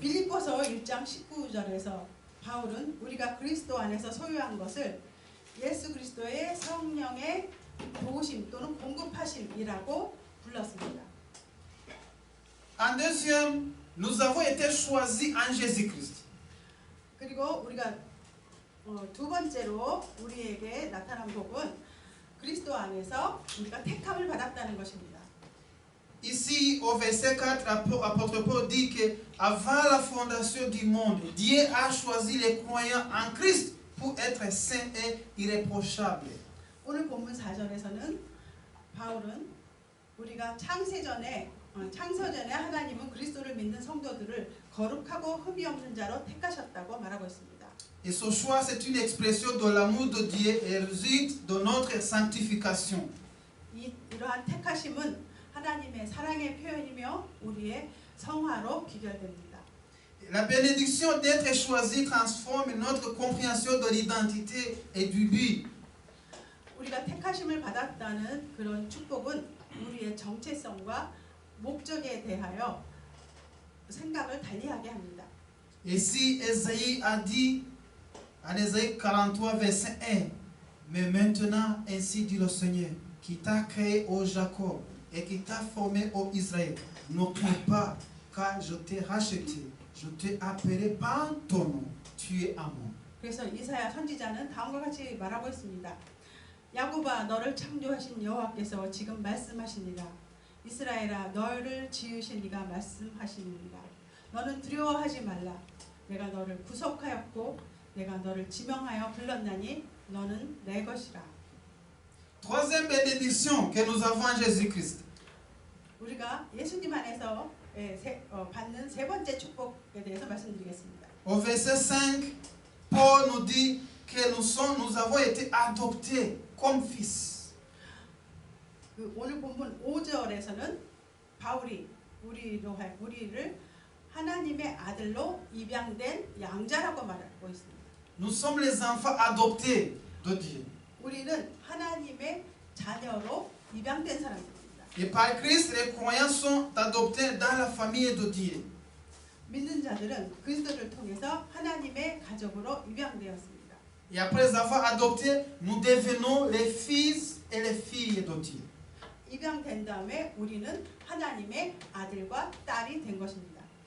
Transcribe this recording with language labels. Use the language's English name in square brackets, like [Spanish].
[Korean] 빌립보서 1장 19절에서 바울은 우리가 그리스도 안에서 소유한 것을 예수 그리스도의 성령의 도우심 또는 공급하심이라고 불렀습니다. [French] En deuxième, nous avons été choisis en Jésus-Christ. [Korean] 그리고 우리가 두 번째로 우리에게 나타난 복은 그리스도 안에서 우리가 택함을 받았다는 것입니다. [French] Ici, au verset 4, l'apôtre Paul dit que avant la fondation du monde, Dieu a choisi les croyants en Christ pour être saints et irréprochables. [Korean] 오늘 본문 4절에서는 바울은 우리가 창세전에 하나님은 그리스도를 믿는 성도들을 거룩하고 흠이 없는 자로 택하셨다고 말하고 있습니다. [French] Et ce choix, c'est une expression de l'amour de Dieu et résulte de notre sanctification. [Korean] 이러한 택하심은 하나님의 사랑의 표현이며 우리의 성화로 귀결됩니다. [French] La bénédiction d'être choisi transforme notre compréhension de l'identité et du but. [Korean] 우리가 택하심을 받았다는 그런 축복은 우리의 정체성과 목적에 대하여 생각을 달리하게 합니다. [French] Et si Ésaïe a dit en Ésaïe 43, verset 1, mais maintenant, ainsi dit le Seigneur, qui t'a créé au Jacob et qui t'a formé au Israël, ne crains pas, car je t'ai racheté, je t'ai appelé par ton nom, tu es à moi. [Korean] 그래서 이사야 선지자는 다음과 같이 말하고 있습니다. 야곱아 너를 창조하신 여호와께서 지금 말씀하시니라. 이스라엘아 너를 지으신 이가 말씀하시니라. 너는 두려워하지 말라. 내가 너를 구속하였고 내가 너를 지명하여 불렀나니 너는 내 것이라. [French] Troisième bénédiction que nous avons en Jésus-Christ. [Korean] 우리가 예수님 안에서 받는 세 번째 축복에 대해서 말씀드리겠습니다. [French] Au verset 5, Paul nous dit que nous avons été adoptés comme fils. [Korean] 오늘 본문 5절에서는 바울이 우리를 하나님의 아들로 입양된 양자라고 말하고 있습니다. [French] Nous sommes les enfants adoptés de Dieu. [Korean] 우리는 하나님의 자녀로 입양된 사람들입니다. [French] Et par Christ, les croyants sont adoptés dans la famille de Dieu. [Korean] 믿는 자들은 그리스도를 통해서 하나님의 가족으로 입양되었습니다. [French] Et après avoir adopté, nous devenons les fils et les filles de Dieu. [Korean] 입양된 다음에 우리는 하나님의 아들과 딸이 된 것입니다.